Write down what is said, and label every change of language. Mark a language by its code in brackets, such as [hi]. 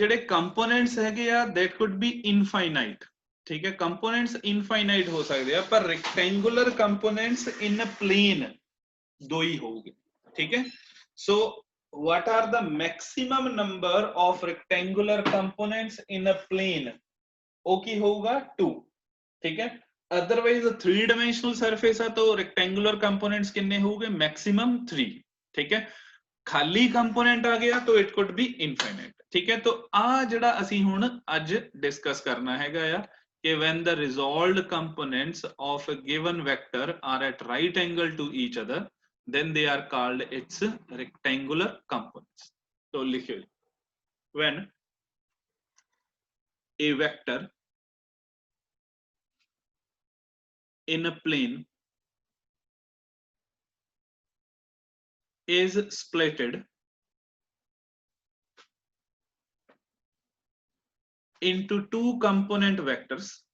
[pa] ਜਿਹੜੇ ਕੰਪੋਨੈਂਟਸ ਹੈਗੇ ਆ [en] that could be infinite, [hi] ठीक है। कंपोनेंट्स इनफाइनाइट हो सकते हैं पर रेक्टेंगुलर कंपोनेंट्स इन प्लेन दो ही होंगे, ठीक है। [en] so what are the maximum number of rectangular components in a plane, [hi] ओ की होगा 2, ठीक है। अदरवाइज 3 डायमेंशनल सरफेस है तो रेक्टेंगुलर कंपोनेंट्स कितने होंगे मैक्सिमम 3, ठीक है। खाली कंपोनेंट आ गया तो इट कुड बी इनफाइनाइट, ठीक है। [en] तो आ जिहड़ा [pa] ਅਸੀਂ ਹੁਣ ਅੱਜ ਡਿਸਕਸ ਕਰਨਾ ਹੈਗਾ ਆ [en] कि when the resolved components of a given vector are at right angle to each other then they are called its rectangular components. So [pa] likhiyo [en] when a vector in a plane is splitted into two component vectors